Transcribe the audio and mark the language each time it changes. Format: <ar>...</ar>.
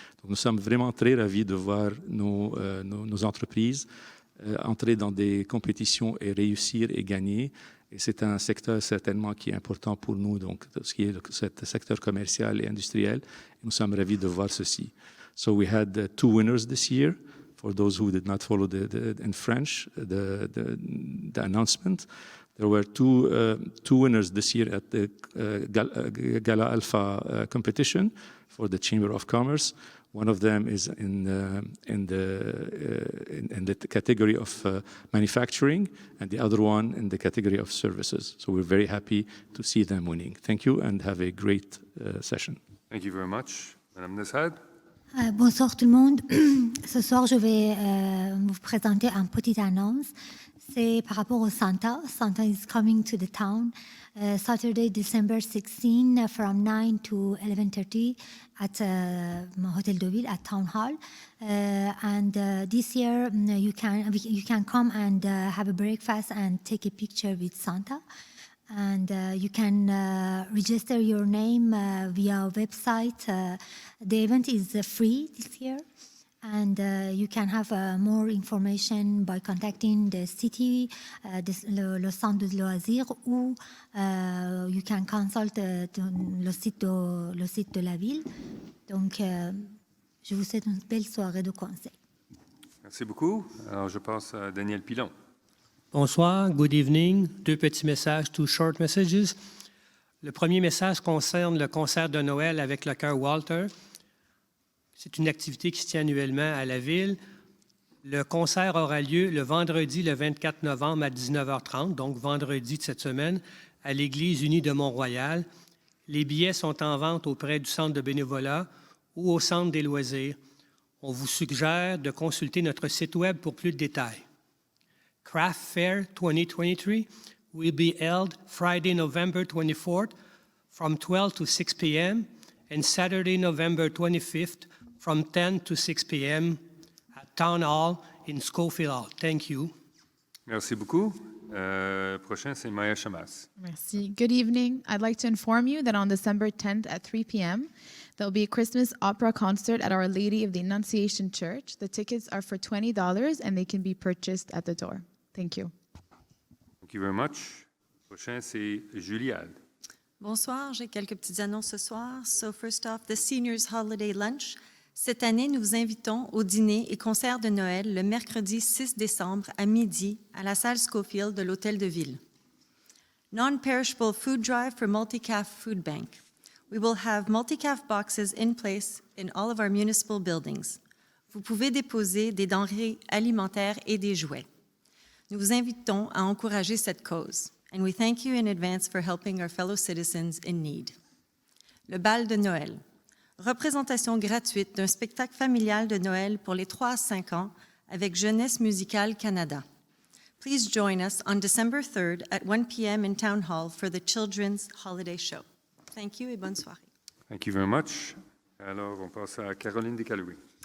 <fr>Donc, nous sommes vraiment très ravis de voir nos entreprises entrer dans des compétitions et réussir et gagner. Et c'est un secteur certainement qui est important pour nous, donc ce qui est ce secteur commercial et industriel. Et nous sommes ravis de voir ceci.</fr> <en>So we had two winners this year. For those who did not follow in French, the announcement, there were two winners this year at the Gala Alpha competition for the Chamber of Commerce. One of them is in the category of manufacturing, and the other one in the category of services. So we're very happy to see them winning. Thank you, and have a great session. Thank you very much. Madame Neshad.</en> <fr>Bonsoir tout le monde. Ce soir, je vais vous présenter une petite annonce. C'est par rapport au Santa.</fr> <en>Santa is coming to the town Saturday, December 16, from 9 to 11:30 at Hotel de Ville at Town Hall. And this year, you can come and have a breakfast and take a picture with Santa. And you can register your name via our website. The event is free this year, and you can have more information by contacting the city,</en> <fr>le centre de loisirs, ou</fr> <en>you can consult</en> <fr>le site de la ville. Donc, je vous souhaite une belle soirée de conseil. Merci beaucoup. Alors, je passe à Daniel Pilon. Bonsoir,</fr> <en>good evening.</en> <fr>Deux petits messages,</fr> <en>two short messages.</en> <fr>Le premier message concerne le concert de Noël avec le chœur Walter. C'est une activité qui se tient annuellement à la ville. Le concert aura lieu le vendredi, le 24 novembre à 19h30, donc vendredi de cette semaine, à l'Église unie de Mont-Royal. Les billets sont en vente auprès du centre de bénévolat ou au centre des loisirs. On vous suggère de consulter notre site web pour plus de détails.</fr> <en>Craft Fair 2023 will be held Friday, November 24th from 12 to 6 p.m. and Saturday, November 25th from 10 to 6 p.m. at Town Hall in Schofield Hall. Thank you.</en> <fr>Merci beaucoup. Prochain, c'est Maya Chamas. Merci.</fr> <en>Good evening. I'd like to inform you that on December 10th at 3 p.m., there will be a Christmas opera concert at Our Lady of the Annunciation Church. The tickets are for $20 and they can be purchased at the door. Thank you. Thank you very much.</en> <fr>Prochain, c'est Juliade. Bonsoir, j'ai quelques petites annonces ce soir.</fr> <en>So first off, the Seniors Holiday Lunch.</en> <fr>Cette année, nous vous invitons au dîner et concert de Noël le mercredi 6 décembre à midi à la salle Schofield de l'Hôtel de Ville.</fr> <en>Non-perishable food drive for Multicaf Food Bank. We will have multi-calf boxes in place in all of our municipal buildings.</en> <fr>Vous pouvez déposer des denrées alimentaires et des jouets. Nous vous invitons à encourager cette cause,</fr> <en>and we thank you in advance for helping our fellow citizens in need.</en> <fr>Le bal de Noël. Représentation gratuite d'un spectacle familial de Noël pour les 3 à 5 ans avec Jeunesse Musicale Canada.</fr> <en>Please join us on December 3rd at 1 p.m. in Town Hall for the Children's Holiday Show. Thank you</en> <fr>et bonne soirée.</fr> <en>Thank you very much.</en> <fr>Alors, on passe à Caroline Descalouis.</fr>